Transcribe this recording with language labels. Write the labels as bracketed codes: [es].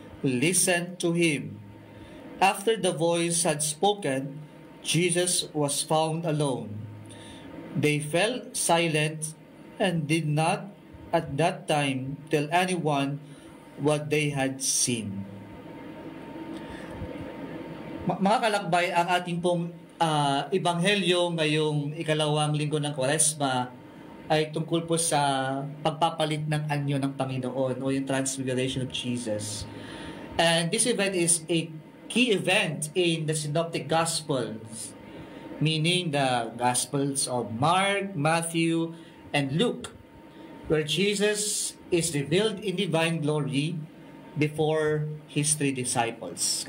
[en] Listen to him." After the voice had spoken, Jesus was found alone. They fell silent and did not at that time tell anyone what they had seen. [tl] Mga kalakbay, ang ating pong ebanghelyo ngayong ikalawang linggo ng Kwaresma ay tungkol po sa pagpapalit ng anyo ng Panginoon o yung Transfiguration of Jesus. [en] And this event is a key event in the Synoptic Gospels, meaning the Gospels of Mark, Matthew, and Luke, where Jesus is revealed in divine glory before his 3 disciples.